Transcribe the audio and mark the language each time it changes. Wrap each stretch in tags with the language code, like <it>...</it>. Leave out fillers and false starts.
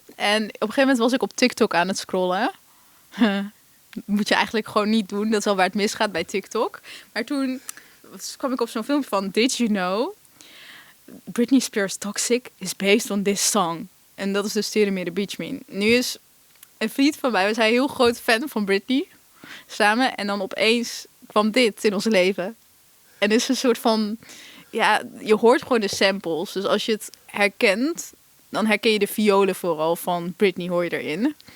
<nl>En op een gegeven moment was ik op TikTok aan het scrollen. Moet je eigenlijk gewoon niet doen. Dat is al waar het misgaat bij TikTok. Maar toen kwam ik op zo'n filmpje van Did You Know?</nl> <en>Britney Spears' Toxic is based on this song.</en> <nl>En dat is dus Teremere Beach Mean. Nu is een vriend van mij, we zijn heel groot fan van Britney. Samen. En dan opeens kwam dit in ons leven. En het is een soort van... Ja, je hoort gewoon de samples. Dus als je het herkent, dan herken je de violen vooral van Britney, hoor je erin.</nl>